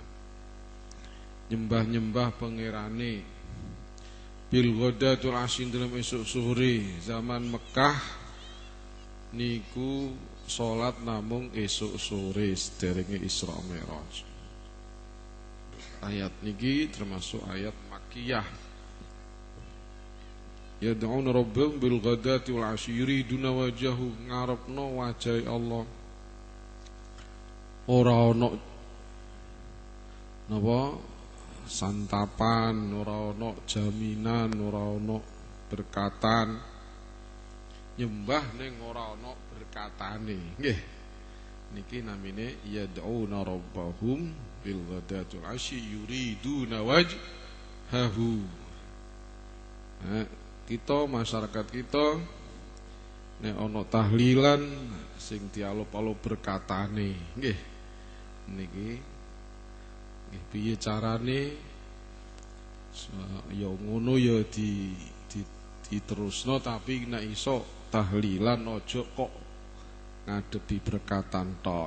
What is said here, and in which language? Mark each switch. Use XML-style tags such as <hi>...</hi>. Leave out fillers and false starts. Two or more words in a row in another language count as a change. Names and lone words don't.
<jv>Nyembah-nyembah pangerane</jv> <ar>بالغداة العشي</ar> <jv>dalam esuk sore. Zaman Mekah niku salat namung esuk sore sederenge Isra Mi'raj. Ayat niki termasuk ayat Makkiyah.</jv> <ar>يدعون ربهم بالغداة والعشي يريدون وجهه,</ar> <jv>ngarepno wajah Allah. Ora ana napa santapan, ora ana jaminan, ora ana berkatan. Nyembah ning ora ana berkatane. Nggih. Niki namine</jv> <ar>يدعون ربهم بالغداة والعشي يريدون وجهه.</ar> <jv>Kita masyarakat kita nek ana tahlilan sing dialop-alop berkatane. Nggih. Niki nggih piye carane ya ngono ya diterusno, tapi nek iso tahlilan aja kok ngadepi berkatan tok.</jv>